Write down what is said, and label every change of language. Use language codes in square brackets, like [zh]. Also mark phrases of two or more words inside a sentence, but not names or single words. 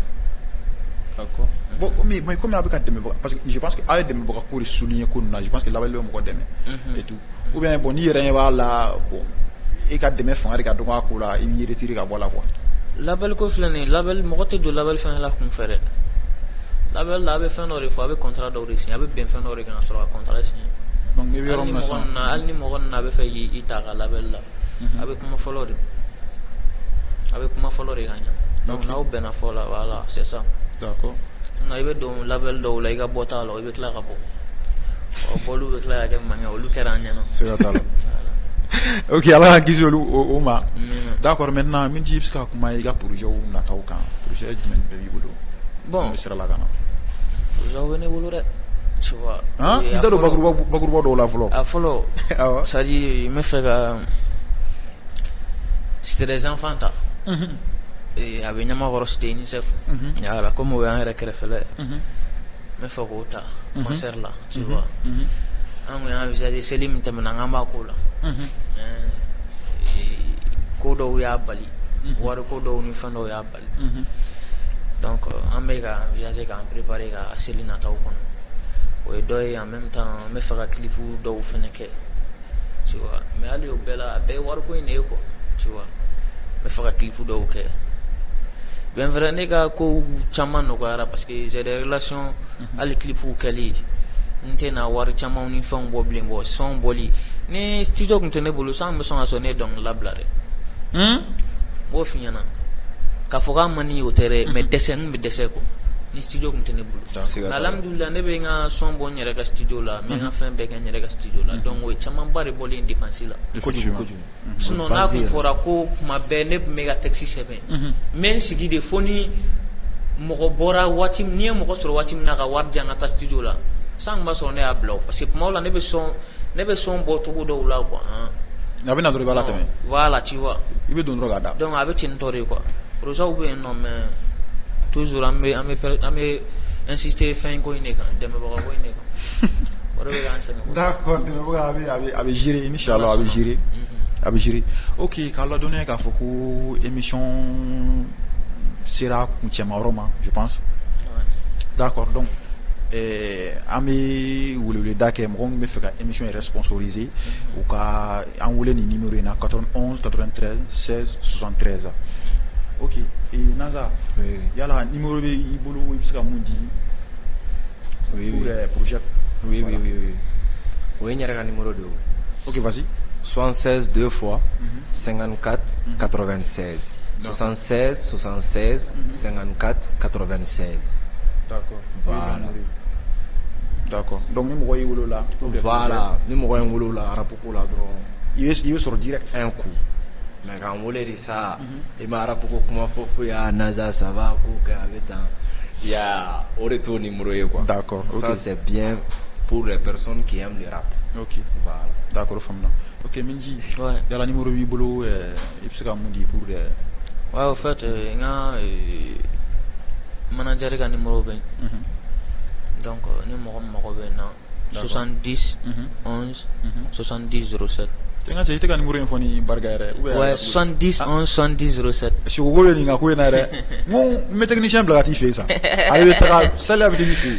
[bm] d'accord [fr] bon mais comme [bm] a bɛ ka dɛmɛbaga [fr] parce que je pense que [bm] a ye dɛmɛbaga ko de souligner ko ninnu na [fr] je pense que [bm] label bɛ mɔgɔ dɛmɛ [fr] et tout ou bien bon [bm] n'i yɛrɛ ɲɛ b'a la bon e ka dɛmɛ fanga de ka dɔgɔ a ko la i b'i retirer ka bɔ a la quoi label ko filɛ nin ye label mɔgɔ tɛ don label fɛn la kun fɛ dɛ label là be fɛn dɔ de fɔ a be contrat dɔw de signé a be bɛn fɛn dɔ de kan ka sɔrɔ ka contrat signé donc ne bɛ yɔrɔ min na sisan hali ni mɔgɔ nana a bɛ fɛ i ta ka label la a bɛ kuma fɔlɔ de ka ɲa donc n'aw bɛnna fɔ la [fr] voilà c'est ça [bm] d'accord nka i bɛ don label dɔw la i ka bɔ t'a la i bɛ tila ka bɔ bɔlu bɛ tila ka kɛ mankan olu kɛra an ɲɛna sira t'a la ok ala ka kisi olu o ma [fr] d'accord maintenant [bm] min ji i bɛ se ka kuma i ka projet nataw kan projet jumɛn bɛɛ b'i bolo bon n bɛ sira la ka na projet bɛ ne bolo dɛ [fr] tu vois [bm] i da don bakuruba dɔw la fɔlɔ a fɔlɔ awɔ [fr] c'est à dire [bm] n bɛ fɛ ka [fr] c'était des enfants [bm] ta a bɛ ɲamakɔrɔ [fr] c'était UNICEF [bm] yala comme o y'an yɛrɛ kɛrɛfɛla ye n bɛ fɛ k'o ta concert la [fr] tu vois [bm] an kun y'a envisager seli min tɛmɛna an b'a k'o la ko dɔw y'a bali wari ko dɔw ni fɛn dɔw y'a bali donc an bɛ ka envisager k'an préparer ka seli nataw kɔnɔ o ye dɔ ye [fr] en même temps [bm] n bɛ fɛ ka clip dɔw fɛnɛ kɛ [fr] tu vois mais [bm] hali o bɛɛ la a bɛɛ ye wariko in de ye [fr] quoi tu vois [bm] n bɛ fɛ ka clip dɔw kɛ [fr] bien vrai [bm] ne ka ko caman nɔgɔyara [fr] parce que j'ai des relations [bm] hali clipw kɛli n tɛna wari camanw ni fɛnw bɔ bilen bɔ son bɔli ni studio kun tɛ ne bolo san bɛ sɔn ka sɔrɔ ne ye dɔnkilida bila dɛ n b'o f'i ɲɛna k'a fɔ k'a man di o tɛ dɛ mais dɛsɛ n bɛ dɛsɛ quoi ni studio kun tɛ ne bolo mais alhamdulillah ne bɛ n ka son bɔ n yɛrɛ ka studio la n bɛ n ka fɛn bɛɛ kɛ n yɛrɛ ka studio la donc o ye camanba de bɔlen dépense la kojugu sinon n'a kun fɔra ko kuma bɛɛ ne tun bɛ ka texte sɛbɛn n bɛ n sigi de fo ni mɔgɔ bɔra waati n'i ye mɔgɔ sɔrɔ waati min na ka wari di yan ka taa studio la san b'a sɔrɔ ne y'a bila o [fr] parce que [bm] kuma la ne bɛ son bɔ cogo dɔw la quoi a bɛ na dɔrɔn i b'a latɛmɛ [fr] voilà tu vois [bm] i bɛ don dɔrɔn k'a da donc a bɛ ten tɔ de quoi projet bɛ yen nɔ [fr] mais toujours [bm] an bɛ insister fɛn ko in de kan dɛmɛbaga ko in de kan o de bɛ k'an sɛgɛn d'accord dɛmɛbaga a bɛ gérer inchallah a bɛ gérer ok k'a ladɔnniya k'a fɔ ko émission sera kuncɛma yɔrɔ ma [fr] je pense d'accord donc [bm] an bɛ weleweleda kɛ mɔgɔ minnu bɛ fɛ ka émission yɛrɛ sponsoriser u ka an wele nin numéro in na 91 93 16 73 ok Naza yala numéro bɛ i bolo i bɛ se ka mun di [fr] pour projet [bm] oui o ye n yɛrɛ ka numéro de ye [fr] ok vas-y 76 2 fois 54 96 76 76 54 96 d'accord voilà [bm] d'accord donc ni mɔgɔ y'i wolo la voilà ni mɔgɔ ye n wolo la arabu ko la dɔrɔn i bɛ sɔrɔ direct [fr] un coup mais [bm] k'an wele de sa i ma arabu ko kuma fɔ foyi a Naza [fr] ça va [bm] ko kɛ a bɛ tan ya o de t'o numéro ye quoi [fr] d'accord ça c'est bien pour les personnes qui aiment le rap ok voilà [bm] d'accord faamuya ok Minji ouais yala numéro b'i bolo i bɛ se ka mun di pour [fr] ouais au fait [bm] n ka manager ka numéro bɛ yen donc ni mɔgɔ min mago bɛ n na 70 11 70 07 n ka cɛ i tɛ ka numéro in fɔ ni barika yɛrɛ ouais 70 11 70 07 sikogo bɛ nin ka ko in na dɛ n ko n bɛ technicien bila ka t'i fɛ yen sa ale bɛ taga sali a bɛ t'i fɛ yen